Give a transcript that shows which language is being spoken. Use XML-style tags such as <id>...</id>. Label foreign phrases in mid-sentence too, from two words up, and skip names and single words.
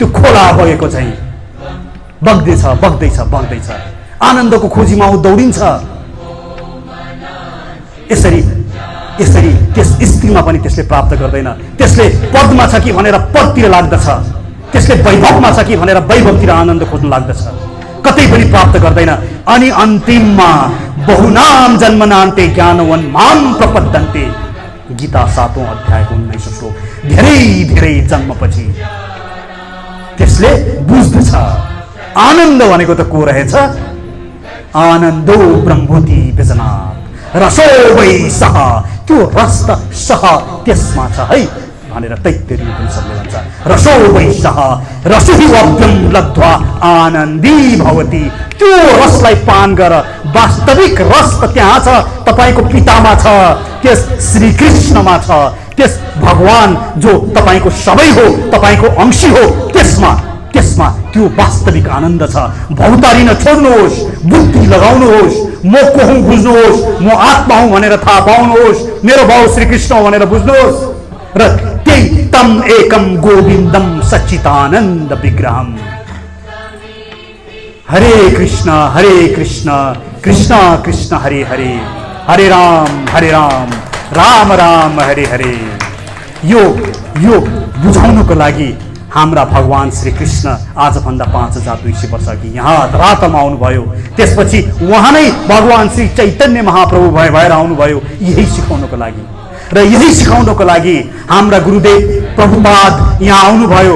<ne>त्यो खोला बगेको चाहिँ बग्दैछ बग्दैछ बग्दैछ, आनन्दको खोजीमा ऊ दौडिन्छ। यसरी यसरी त्यस स्त्रीमा पनि त्यसले प्राप्त गर्दैन। त्यसले पदमा छ कि भनेर पदतिर लाग्दछ, त्यसले वैभवमा छ कि भनेर वैभवतिर आनन्द खोज्न लाग्दछ, कतै पनि प्राप्त गर्दैन। अनि अन्तिममा</ne> <sa>बहुनाम जन्मनान्ते ज्ञानवन माम प्रपद्यन्ते,</sa> <ne>गीता 7औं अध्यायको 19औं श्लोक। धेरै धेरै जन्मपछि त्यसले बुझ्दछ आनन्द भनेको त को रहेछ।</ne> <sa>आनन्दो ब्रह्मोति व्यजनात् रसो वै सः,</sa> <ne>त्यो रस त सः त्यसमा छ है भनेर तैत्तिरीय उपनिषद्ले भन्छ।</ne> <sa>रसो वै सः रसुहि वब्यं लब्ध्वा आनन्दी भवति,</sa> <ne>त्यो रसलाई पान गर। वास्तविक रस त त्यहाँ छ, तपाईको पितामा छ, त्यस श्री कृष्णमा छ, त्यस भगवान जो तपाईको सबै हो, तपाईको अंशी हो, त्यसमा त्यसमा त्यो वास्तविक आनन्द छ। भौतारिन छोड्नुहोस्, बुद्धि लगाउनुहोस्, म को हुँ बुझ्नुहोस्, म आत्मा हुँ भनेर थाहा पाउनुहोस्, मेरो भाउ श्री कृष्ण हो भनेर बुझ्नुहोस्, र त्यही</ne> <sa>तम एकम गोविन्दम सच्चिदानन्द विग्रहम। हरे कृष्ण कृष्ण कृष्ण हरे हरे, हरे राम राम राम हरे हरे।</sa> <ne>यो बुझाउनको लागि हाम्रा भगवान श्री कृष्ण आजभन्दा 5200 वर्ष अघि यहाँ धरातलमा आउनुभयो। त्यसपछि उहाँ नै भगवान श्री चैतन्य महाप्रभु भएर आउनुभयो यही सिकाउनको लागि, र यही सिकाउनको लागि हाम्रा गुरुदेव प्रभुपाद यहाँ आउनुभयो।</ne>